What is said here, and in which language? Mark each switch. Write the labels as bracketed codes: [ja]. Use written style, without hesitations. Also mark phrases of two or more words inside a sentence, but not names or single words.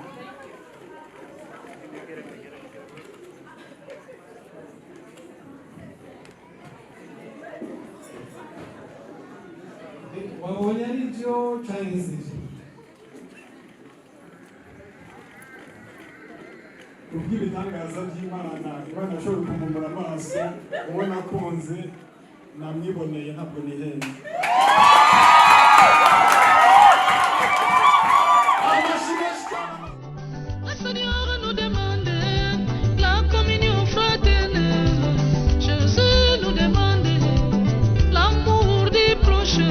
[rw] wabonye ari byo cyangwa izije kubw'ibitangaza by'Imana Imana ashobora kumumura amaso ubona akunze namwiboneye ntabwo nihenda [fr] Le Seigneur nous demande la communion fraternelle. Jésus nous demande l'amour du prochain.